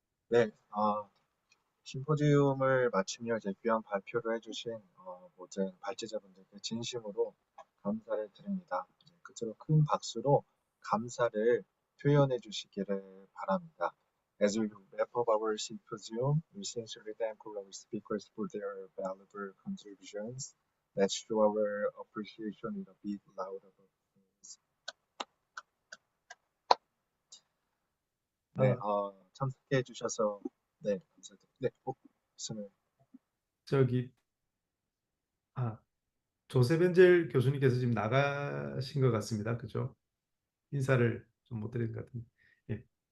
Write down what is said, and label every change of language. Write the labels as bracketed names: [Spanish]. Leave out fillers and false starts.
[Korean] 네, 심포지엄을 마치며 이제 귀한 발표를 해주신 모든 발제자분들께 진심으로 감사를 드립니다. 끝으로 큰 박수로 감사를 표현해 주시기를 바랍니다. [English] As we wrap up our symposium, we sincerely thank all our speakers for their valuable contributions. Let's show our appreciation with a big loud applause. [Korean] 네, 참석해 주셔서 네, 감사드립니다. 네, 말씀을. 조셉 엔젤 교수님께서 지금 나가신 것 같습니다. 그죠? 인사를 좀 못 드린 것 같은데. 예.